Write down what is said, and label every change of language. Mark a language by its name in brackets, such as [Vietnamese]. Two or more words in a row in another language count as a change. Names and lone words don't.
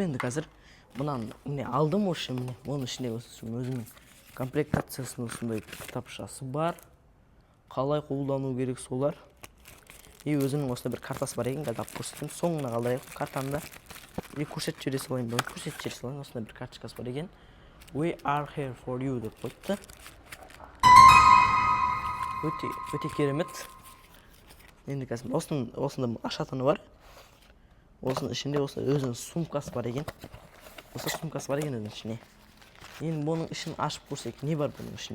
[Kazakh] Енді қазір мынаны міне алдым. Үшін міне оның ішінде өзімнің комплектациясының осындай кітапшасы бар. Қалай қолдану керек солар. И өзімнің осындай бір картасы бар екен. Қазір алып көрсетейін. Соңына қалдырайық картаны да. И көрсетіп жібере салайын. Осындай бір карточкасы бар екен. [English] We are here for you [Kazakh] деп қойыпты. Өте керемет. Енді қазір осында ашатыны бар. Осының ішінде өзінің сумкасы бар екен. Осы сумкасы бар екен өзінің ішіне. Енді бұның ішін ашып көрсек, не бар бұның ішінде?